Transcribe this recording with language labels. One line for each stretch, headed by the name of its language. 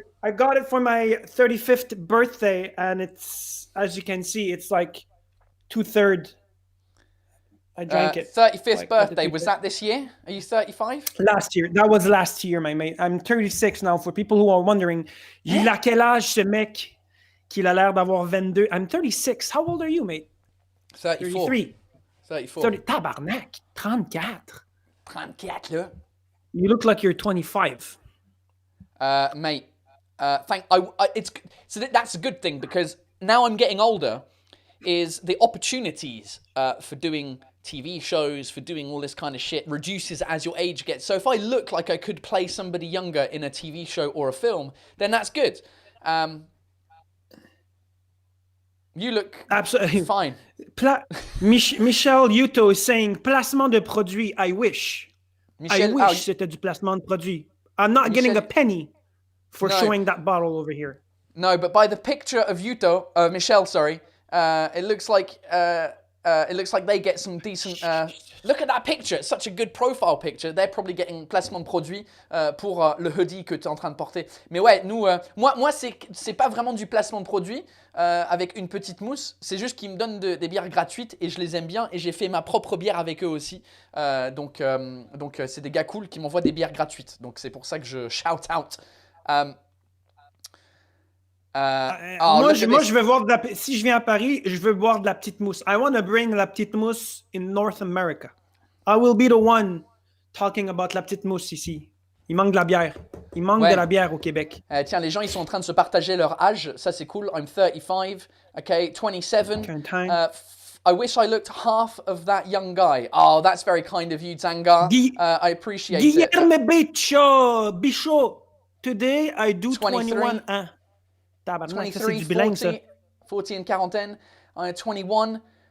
English: I got it for my 35th birthday, and it's, as you can see, it's like 2/3. I drank it. 35th birthday, was that this year? Are you 35? Last year. That was last year, my mate. I'm 36 now. For people who are wondering,
French: il a quel âge ce mec qu'il a l'air d'avoir 22?
English: I'm 36. How old are you, mate? 34. 33. 34.
French: 30, tabarnak, 34. 34, là.
English: You look like you're 25. Mate, so that's a good thing, because now I'm getting older, is the opportunities for doing TV shows, for doing all this kind of shit, reduces as your age gets. So if I look like I could play somebody younger in a TV show or a film, then that's good. You look Absolutely fine. Michel Yuto is saying
French: placement de produit.
English: I wish. I wish
French: c'était du placement de produit.
English: I'm not getting a penny for showing that bottle over here. No, but by the picture of Michel, sorry, it looks like they get some decent. Look at that picture. It's such a good profile picture. They're probably getting
French: placement de produit pour le hoodie que tu es en train de porter. Mais ouais, nous, moi, c'est pas vraiment du placement de produit avec une petite mousse. C'est juste qu'ils me donnent des bières gratuites et je les aime bien et j'ai fait ma propre bière avec eux aussi. Donc c'est des gars cool qui m'envoient des bières gratuites. Donc c'est pour ça que je shout out. Moi, je vais voir si je viens à Paris, je veux boire de la petite mousse.
English: I want to bring
French: la petite mousse
English: in North America. I will be the one talking about
French: la petite mousse ici. Il manque de la bière. Il manque de la bière au Québec. Tiens, les gens, ils sont en train de se partager leur âge. Ça, c'est cool.
English: I'm 35. Okay, 27. I wish I looked half of that young guy. Oh, that's very kind of you, Zanga. I appreciate it. Guillerme Bichot. Today, I do 21 ans. 23, 40 and quarantaine. 21.